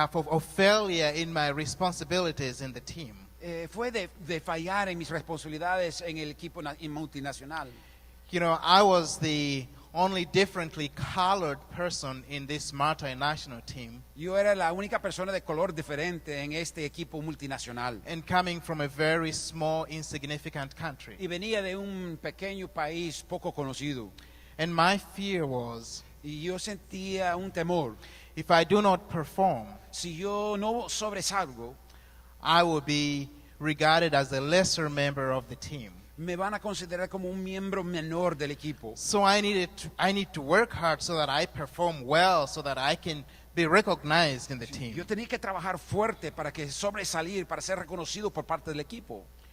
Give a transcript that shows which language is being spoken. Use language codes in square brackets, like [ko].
[en] of failure in my responsibilities in the team. [es] fue de fallar en mis responsabilidades en el equipo multinacional. [en] You know, I was the only differently colored person in this multinational team, [es] Yo era la única persona de color diferente en este equipo multinacional. [en] and coming from a very small, insignificant country. [es] Y venía de un pequeño país poco conocido. [en] And my fear was, [es] Y yo sentía un temor. [en] if I do not perform, [es] Si yo no sobresalgo, [en] I will be regarded as a lesser member of the team. [es] me van a considerar como un miembro menor del equipo. [en] So I need to work hard so that I perform well, so that I can be recognized in the team. [es] Yo tenía que trabajar fuerte para que sobresalir, para ser reconocido por parte del equipo.